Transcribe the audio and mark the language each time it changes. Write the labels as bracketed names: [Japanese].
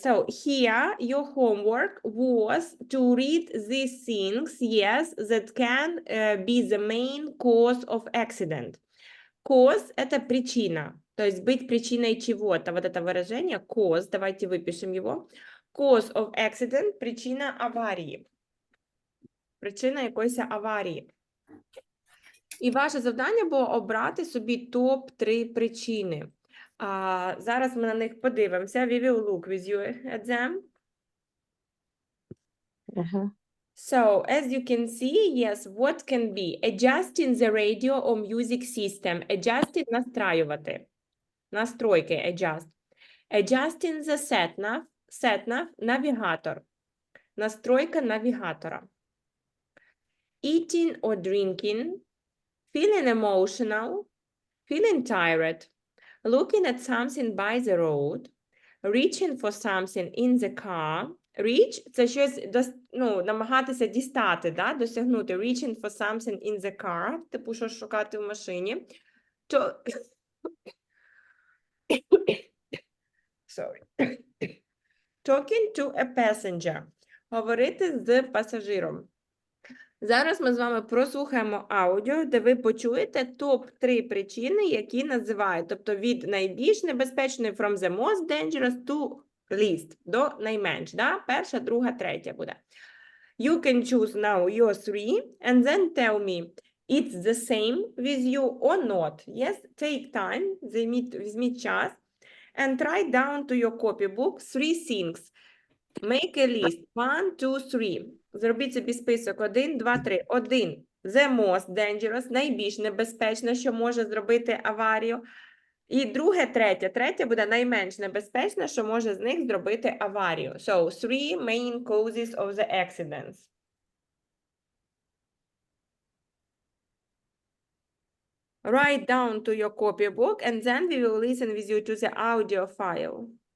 [English] So here your homework was to read these things, yes, that can be the main cause of accident. [Russian] Cause – это причина, то есть быть причиной чего-то. Вот это выражение cause, давайте выпишем его. [English] Cause of accident – [Russian] причина аварии. [Ukrainian] Причина якоїсь аварії. І ваше завдання було обрати собі топ-3 причини. Зараз ми на них подивимося. [English] We will look with you at them. So, as you can see, yes, what can be? Adjusting the radio or music system. [Ukrainian] Adjusting – настраювати. Настройки, adjust. [English] Adjusting the sat-nav – навігатор. [Ukrainian] Настройка навігатора. [English] Eating or drinking. Feeling emotional. Feeling tired. Looking at something by the road. Reaching for something in the car. [Ukrainian] Reach – це щось, намагатися дістати, да? Досягнути. [English] Reaching for something in the car. [Ukrainian] Типу, що шукати в машині. [English] Sorry. Talking to a passenger. [Ukrainian] Говорити з пасажиром. Зараз ми з вами прослухаємо аудіо, де ви почуєте топ-3 причини, які називають, тобто від найбільш небезпечної [English] from the most dangerous to least, [Ukrainian] до найменш, да? Перша, друга, третя буде. [English] You can choose now your 3 and then tell me it's the same with you or not. Yes, take time, [Ukrainian] візьміть час [English] and write down to your copybook 3 things. Make a list. 1, 2, 3. [Ukrainian] Зробіть собі список. [English] 1, 2, 3. 1. The most dangerous. [Ukrainian] Найбільш небезпечне, що може зробити аварію. І друге, третє. Третє буде найменш небезпечне, що може з них зробити аварію. [English] So, 3 main causes of the accidents. Write down to your copybook and then we will listen with you to the audio file.